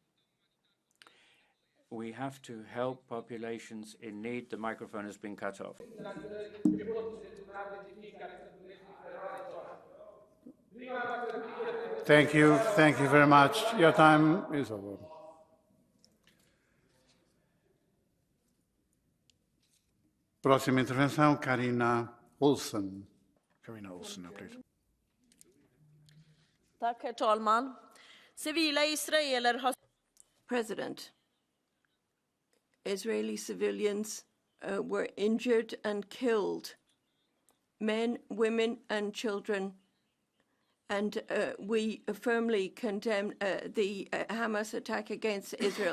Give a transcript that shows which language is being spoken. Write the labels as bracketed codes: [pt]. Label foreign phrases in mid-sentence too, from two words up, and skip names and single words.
[en] We have to help populations in need. The microphone has been cut off. Thank you. Thank you very much. Your time is over. [pt] Próxima intervenção, Carina [en] Carina Olsen, please. [sv] Tack, herr talman. Civila israeler har... [en] President, Israeli civilians were injured and killed, men, women, and children. And we firmly condemn the Hamas attack against Israel.